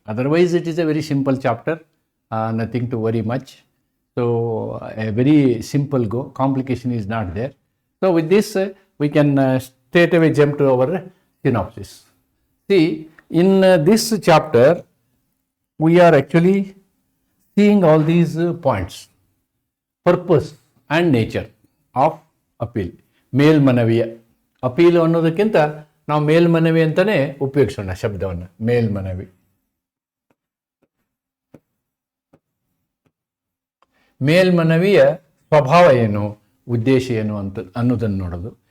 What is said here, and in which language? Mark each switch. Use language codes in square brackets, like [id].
[en] Otherwise it is a very simple chapter, nothing to worry much. So a very simple go, complication is not there. So with this we can straight away jump to our synopsis. See, in this chapter we are actually seeing all these points: purpose and nature of appeal. [kn] ಮೇಲ್ಮನವಿಯ appeal ಅನ್ನೋದಕ್ಕಿಂತ ನಾವು ಮೇಲ್ಮನವಿ ಅಂತಲೇ ಉಪಯೋಗಿಸೋಣ ಶಬ್ದವನ್ನು. ಮೇಲ್ಮನವಿ, ಮೇಲ್ಮನವಿಯ ಸ್ವಭಾವ ಏನು, ಉದ್ದೇಶ ಏನು ಅಂತ ಅನ್ನೋದನ್ನು ನೋಡೋದು.